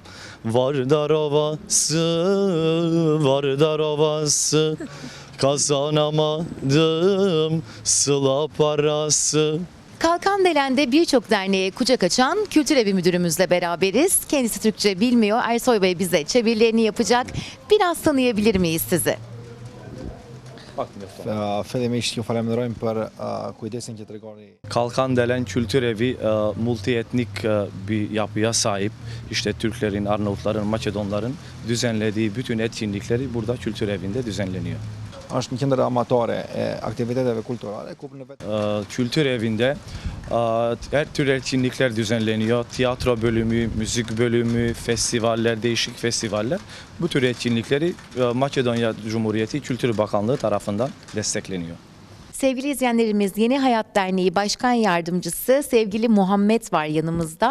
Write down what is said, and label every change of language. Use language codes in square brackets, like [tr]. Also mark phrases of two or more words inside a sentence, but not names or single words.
[tr] Vardar Ovası, Vardar Ovası, kazanamadım sıla parası. Kalkandelen'de birçok derneğe kucak açan Kültür Evi Müdürümüzle beraberiz. Kendisi Türkçe bilmiyor. Ersoy Bey bize çevirilerini yapacak. Biraz tanıyabilir miyiz sizi? [sq] Felemişti falemlerojmë për kujdesin që tregoni. [tr] Kalkandelen Kültür Evi multietnik bir yapıya sahip. İşte Türklerin, Arnavutların, Makedonların düzenlediği bütün etkinlikleri burada Kültür Evi'nde düzenleniyor. [sq] Është një qendër amatore e aktiviteteve kulturale ku në vetë [tr] Kültür Evi'nde her tür etkinlikler düzenleniyor. Tiyatro bölümü, müzik bölümü, festivaller, değişik festivaller. Bu tür etkinlikleri Makedonya Cumhuriyeti Kültür Bakanlığı tarafından destekleniyor. Sevgili izleyenlerimiz, Yeni Hayat Derneği Başkan Yardımcısı sevgili Muhammed var yanımızda.